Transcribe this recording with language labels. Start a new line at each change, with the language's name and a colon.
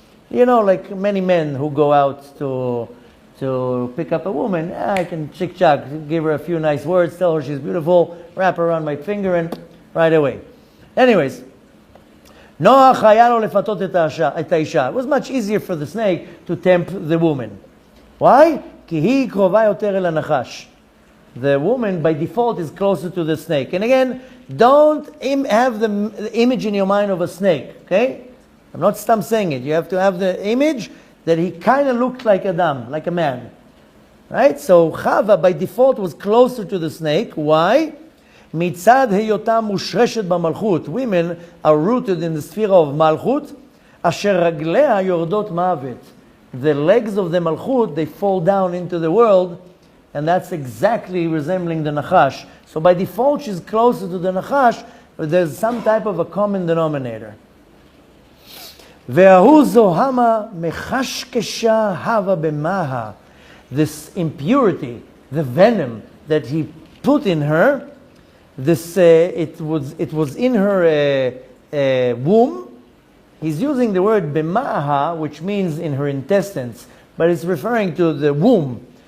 English: You know, like many men who go out to pick up a woman, I can chick-chack, give her a few nice words, tell her she's beautiful, wrap her around my finger, and right away. Anyways, Noach
Hebrew: היה לו לפתות את האישה.
English: It was much easier for the snake to tempt the woman. Why?
Hebrew: כי היא קרובה יותר אל הנחש.
English: The woman by default is closer to the snake. And again, don't have the image in your mind of a snake, okay? I'm not saying it. You have to have the image that he kind of looked like Adam, like a man. Right? So Chava by default was closer to the snake. Why?
Hebrew: מצד היותה מושרשת במלכות.
English: Women are rooted in the sphere of malchut,
Hebrew: אשר רגליה יורדות מוות.
English: The legs of the malchut, they fall down into the world, and that's exactly resembling the nachash. So by default, she's closer to the nachash, but there's some type of a common denominator.
Hebrew: וההוא זוהמה מחשקשה הווה במאה.
English: This impurity, the venom that he put in her, this it was in her womb. He's using the word b'ma'aha, which means in her intestines, but it's referring to the womb.